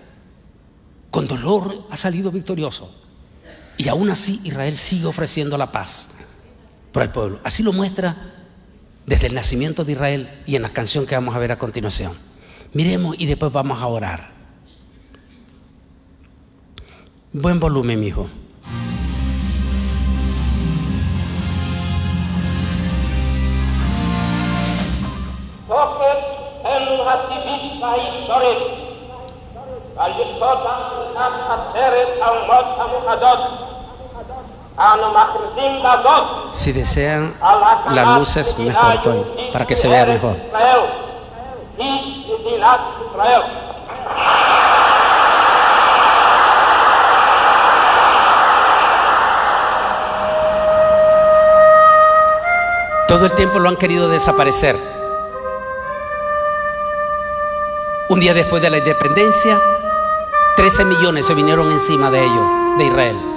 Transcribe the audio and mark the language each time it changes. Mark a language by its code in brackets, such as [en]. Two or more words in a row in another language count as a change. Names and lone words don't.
[es] Con dolor ha salido victorioso. Y aún así Israel sigue ofreciendo la paz por el pueblo. Así lo muestra desde el nacimiento de Israel y en la canción que vamos a ver a continuación. Miremos y después vamos a orar. Buen volumen, mijo. [he] סופת אלו הטבעית וההיסטורית ועל יסוד אמונת עשרת האומות המאוחדות אנו מכריזים בזאת [es] Si desean [he] על [es] las [he] הקמת [es] luces, [he] מדינה [es] mejor, Toño, [he] יהודית [es] para que se vea [he] בארץ [es] mejor. [he] ישראל. היא מדינת ישראל. [es] Todo el tiempo lo han querido desaparecer. Un día después de la independencia, 13 millones se vinieron encima de ellos, de Israel.